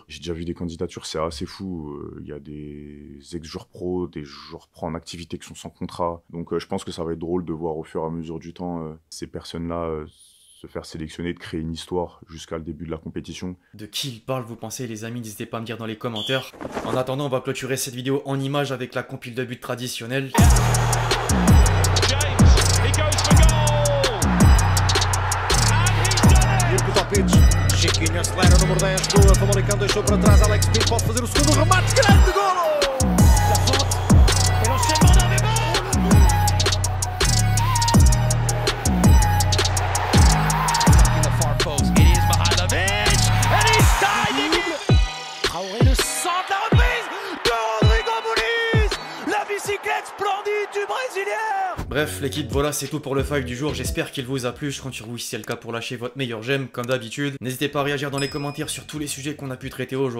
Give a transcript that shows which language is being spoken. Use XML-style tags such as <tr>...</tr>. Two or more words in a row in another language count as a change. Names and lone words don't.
<fr>J'ai déjà vu des candidatures, c'est assez fou. Il y a des ex-joueurs pro, des joueurs pro en activité qui sont sans contrat. Donc je pense que ça va être drôle de voir au fur et à mesure du temps ces personnes-là se faire sélectionner, de créer une histoire jusqu'à le début de la compétition. De qui il parle, vous pensez, les amis? N'hésitez pas à me dire dans les commentaires. En attendant, on va clôturer cette vidéo en images avec la compile de buts traditionnelle.</fr> <pt>Chiquinho acelera o número 10, boa, Famalicão deixou para trás, Alex Pinto pode fazer o segundo remate, grande golo!</pt> <fr>Lafonte, et l'enchaînement dans les balles!</fr> <en>In the far post, it is Mihailovic, and he's tied it!</en> <fr>Traoré le centre, la reprise de Rodrigo Muniz! La bicyclette splendide du Brésilien! Bref, l'équipe, voilà, c'est tout pour le file du jour. J'espère qu'il vous a plu. Je compte sur vous si c'est le cas pour lâcher votre meilleur j'aime, comme d'habitude. N'hésitez pas à réagir dans les commentaires sur tous les sujets qu'on a pu traiter aujourd'hui.</fr>